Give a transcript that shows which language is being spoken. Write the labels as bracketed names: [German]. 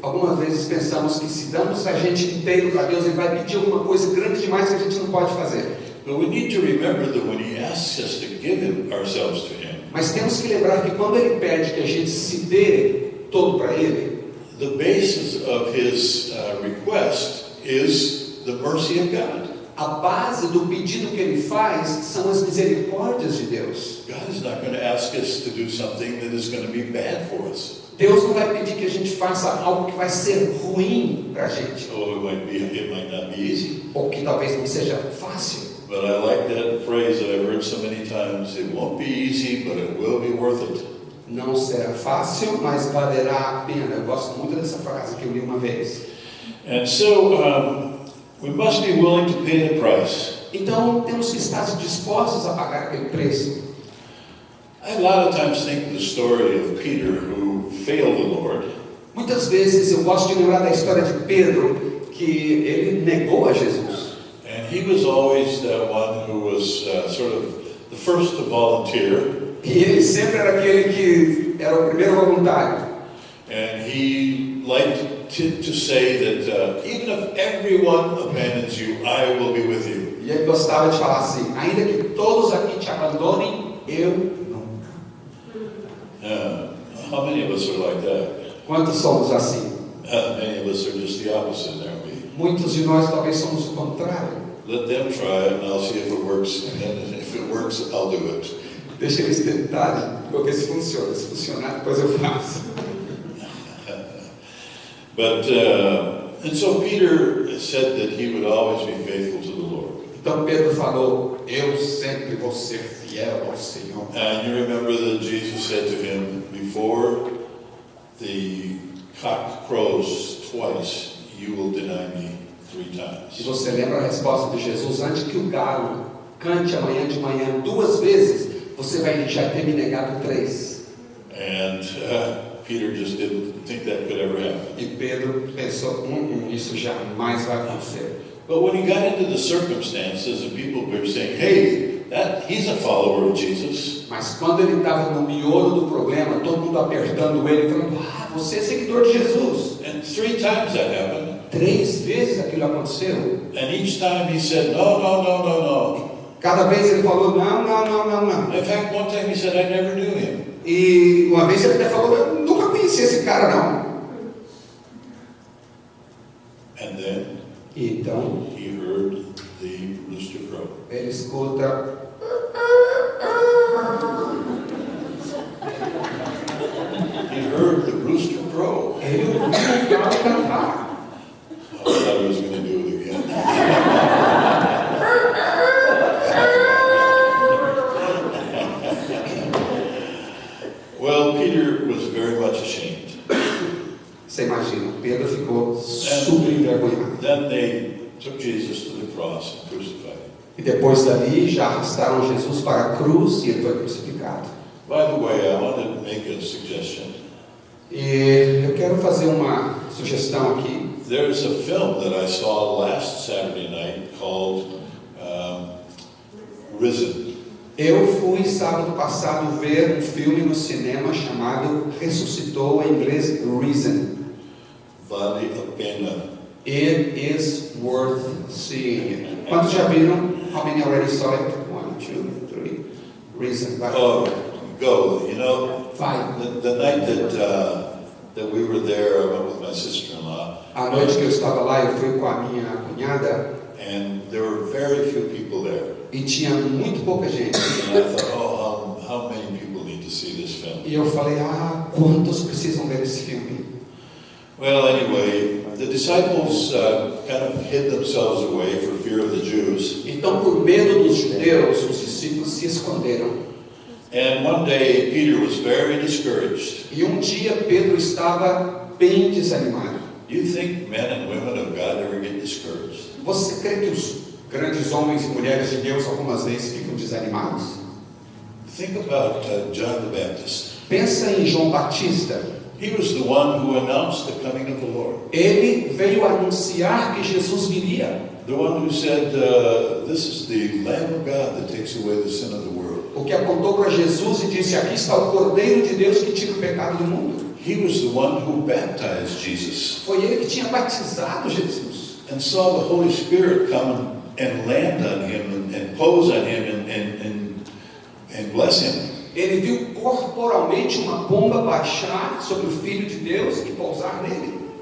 [Portuguese] Algumas vezes pensamos que se damos a gente inteiro para Deus, Ele vai pedir alguma coisa grande demais que a gente não pode fazer. [English] But we need to remember that when He asks us to give ourselves to Him, [Portuguese] Mas temos que lembrar que quando Ele pede que a gente se dê todo para Ele, [English] the basis of His request is the mercy of God. [Portuguese] a base do pedido que Ele faz são as misericórdias de Deus. [English] God is not going to ask us to do something that is going to be bad for us. [Portuguese] Deus não vai pedir que a gente faça algo que vai ser ruim para a gente, [English] Oh, it might not be easy. [Portuguese] ou que talvez não seja fácil. [English] But I like that phrase that I've heard so many times. It won't be easy, but it will be worth it. [Portuguese] Não será fácil, mas valerá a pena. Eu gosto muito dessa frase que eu li uma vez. [English] And so we must be willing to pay the price. [Portuguese] Então temos que estar dispostos a pagar aquele preço. [English] I a lot of times think of the story of Peter who failed the Lord. [Portuguese] Muitas vezes eu gosto de lembrar da história de Pedro, que ele negou a Jesus. [English] And he was always the one who was sort of the first to volunteer. [Portuguese] E ele sempre era aquele que era o primeiro voluntário. [English] And he liked to say that even if everyone abandons you, I will be with you. [Portuguese] E ele gostava de falar assim: ainda que todos aqui te abandonem, eu nunca. [English] How many of us are like that? [Portuguese] Quantos somos assim? [English] Many of us are just the opposite, aren't we? [Portuguese] Muitos de nós talvez somos o contrário. [English] Let them try it, and I'll see if it works. And if it works, I'll do it. [Portuguese] Deixa eles tentarem, vou ver se funciona. Se funcionar, depois eu faço. [English] But and so Peter said that he would always be faithful to the Lord. [Portuguese] Então Pedro falou: eu sempre vou ser fiel ao Senhor. [English] And you remember that Jesus said to him, before the cock crows twice, you will deny me 3 [Portuguese] E [English] times. [Portuguese] você lembra a resposta de Jesus? Antes que o galo cante amanhã de manhã 2 vezes, você vai já ter me negado 3. [English] And Peter just didn't think that could ever happen. [Portuguese] E Pedro pensou: isso jamais vai acontecer. [English] But when he got into the circumstances and people were saying, hey, he's a follower of Jesus. [Portuguese] Mas quando ele estava no miolo do problema, todo mundo apertando ele, falando: você é seguidor de Jesus. [English] And 3 times that happened. [Portuguese] 3 vezes aquilo aconteceu. [English] And each time he said, no, no, no, no, no. [Portuguese] Cada vez ele falou: não, não, não, não, não. [English] In fact, one time he said, I never knew him. [Portuguese] E uma vez ele até falou: eu nunca conheci esse cara, não. [English] And then [Portuguese] E então [English] he heard the rooster crow. [Portuguese] ele escuta. [English] He heard the rooster crow. [Portuguese] Ele ouviu o galo cantar. [English] I thought he was going to do it again. Well, Peter was very much ashamed. [Portuguese] Você imagina, Pedro ficou super envergonhado. [English] Then they took Jesus to the cross and crucified him. [Portuguese] E depois dali já arrastaram Jesus para a cruz e ele foi crucificado. [English] By the way, I want to make a suggestion. [Portuguese] E eu quero fazer uma sugestão aqui. [English] There's a film that I saw last Saturday night called Risen. [Portuguese] Eu fui sábado passado ver um filme no cinema chamado Ressuscitou, em inglês Risen. Vale a pena. [English] It is worth seeing it. [Portuguese] Quantos já viram? [English] How many already saw it? [Portuguese] 1, 2, 3. Risen. Vai. [English] Oh, go. You know, [Portuguese] Vai. [English] the night that we were there, I went with my sister-in-law, [Portuguese] A noite que eu estava lá, eu fui com a minha cunhada [English] and there were very few people there. [Portuguese] e tinha muito pouca gente. [English] And I thought, oh, how many people need to see this film? [Portuguese] E eu falei, quantos precisam ver esse filme? [English] Well, anyway, the disciples kind of hid themselves away for fear of the Jews. [Portuguese] Então, por medo dos judeus, os discípulos se esconderam. [English] And one day, Peter was very discouraged. [Portuguese] E um dia Pedro estava bem desanimado. [English] Do you think men and women of God ever get discouraged? [Portuguese] Você crê que os grandes homens e mulheres de Deus algumas vezes ficam desanimados? [English] Think about John the Baptist. [Portuguese] Pensa em João Batista. [English] He was the one who announced the coming of the Lord. [Portuguese] Ele veio anunciar que Jesus viria. [English] The one who said, this is the Lamb of God that takes away the sin of the world. [Portuguese] O que apontou para Jesus e disse, aqui está o Cordeiro de Deus que tira o pecado do mundo. [English] He was the one who baptized Jesus [Portuguese] Foi ele que tinha batizado Jesus. [English] and saw the Holy Spirit come and land on him and pose on him and bless him. [Portuguese] Ele viu corporalmente uma pomba baixar sobre o Filho de Deus e pousar nele.